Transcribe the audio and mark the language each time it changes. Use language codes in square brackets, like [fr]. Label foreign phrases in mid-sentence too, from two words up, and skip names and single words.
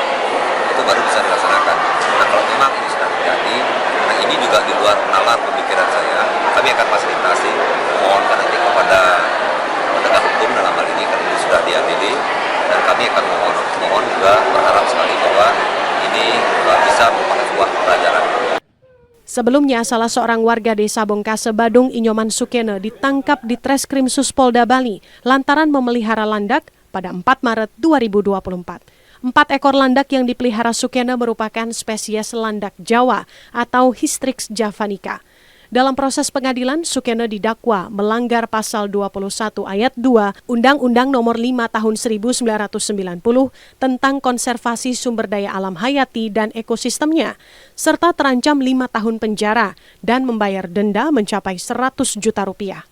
[id] Itu baru bisa dilaksanakan. Nah, kalau memang ini sudah terjadi, karena ini juga di luar nalar pemikiran saya, kami akan fasilitasi, mohonkan nanti kepada penegak hukum dalam hal ini karena ini sudah diadili, dan kami akan mohon juga berharap sekali bahwa ini bisa merupakan sebuah pelajaran. Sebelumnya, salah seorang warga desa Bongkase Badung, Inyoman Sukene, ditangkap di Treskrim Suspolda Bali lantaran memelihara landak pada 4 Maret 2024. 4 ekor landak yang dipelihara Sukene merupakan spesies landak Jawa atau Hystrix javanica. Dalam proses pengadilan, Sukene didakwa melanggar pasal 21 ayat 2 Undang-Undang Nomor 5 Tahun 1990 tentang konservasi sumber daya alam hayati dan ekosistemnya, serta terancam 5 tahun penjara dan membayar denda mencapai 100 juta rupiah.